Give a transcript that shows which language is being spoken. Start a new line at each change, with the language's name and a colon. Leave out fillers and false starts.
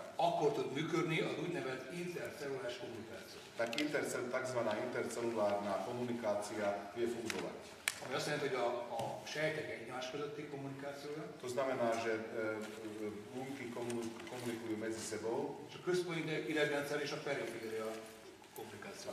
Hungarian: akkor tud működni az úgynevezett intercelluláris kommunikáció.
Slovak: Tak takzvaná intercellulárna kommunikácia vie fungovať.
Hungarian: Ami azt jelenti, hogy a sejtek egymás közötti kommunikációja.
Slovak: To znamená, že bunky komunikujú medzi sebou.
Hungarian: És a központi idegrendszer és a periféria kommunikáció.